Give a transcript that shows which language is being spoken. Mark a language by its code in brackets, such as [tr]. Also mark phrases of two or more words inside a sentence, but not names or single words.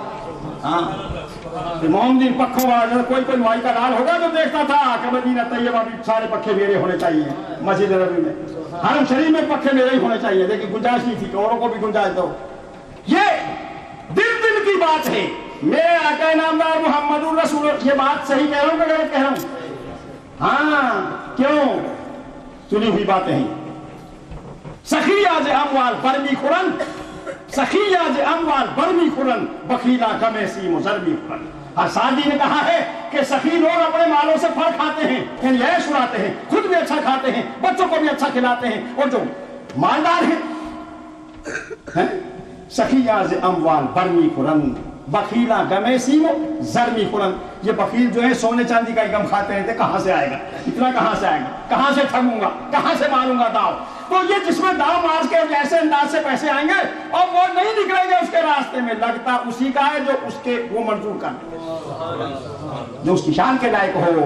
[ur] ہاں، محمدین پکھوں والا جیسا کوئی مائی کا لال ہوگا تو دیکھتا تھا کہ مدینہ طیبہ بھی سارے پکھے میرے ہونے چاہیے، مسجد نبوی میں، حرم شریف میں پکھے میرے ہی ہونے چاہیے، لیکن گنجائش نہیں تھی کہ اوروں کو بھی گنجائش دو۔ یہ دل کی بات ہے۔ میرے آقا نامدار محمد الرسول، یہ بات صحیح کہہ رہا ہوں کہ غلط کہہ رہا ہوں؟ ہاں، کیوں؟ سنی ہوئی باتیں ہیں۔ [fa] سخیاز اموال برمی خورن، سخیاز اموال برمی خورن، بخیلا کم سیم و ضربی خورن۔ [ur] ہر سعدی نے کہا ہے کہ سخی لوگ اپنے مالوں سے پھل کھاتے ہیں، یعنی عیش اڑاتے ہیں، خود بھی اچھا کھاتے ہیں، بچوں کو بھی اچھا کھلاتے ہیں، اور جو مالدار ہیں [fa] سخیاز اموال برمی خورن، بخیلا گمے سیمو زرمی خورن۔ [ur] یہ بخیل جو ہے سونے چاندی کا غم کھاتے رہتے، کہاں سے آئے گا اتنا، کہاں سے آئے گا، کہاں سے ٹھگوں گا، کہاں سے ماروں گا داؤ۔ تو یہ جس میں داؤ مار کے ایسے انداز سے پیسے آئیں گے اور وہ نہیں نکلیں گے اس کے راستے میں، لگتا اسی کا ہے جو اس کے وہ منظور کر، جو اس کی شان کے لائق ہو۔